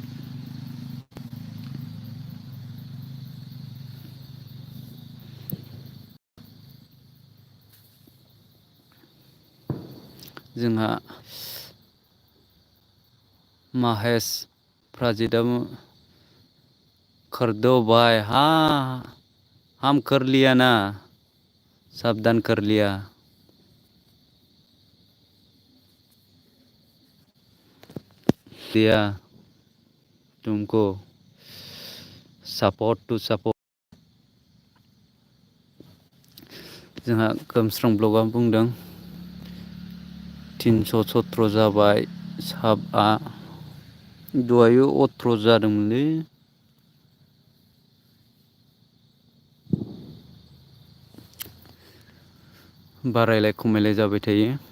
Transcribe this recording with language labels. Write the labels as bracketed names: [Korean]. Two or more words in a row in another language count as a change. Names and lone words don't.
[Hindi] जोंहा महेश प्राजितआबो कर दो भाई। हाँ हम कर लिया ना, सावधान कर लिया। दिया तुमको [English] support to support. [Bodo] जोंहा गोमस्रां ब्लगा बुंदों 317 जाबाय साबआ। दहायो 18 जादोंमोनलै। बारायलाय खमायलाय जाबाय थायो।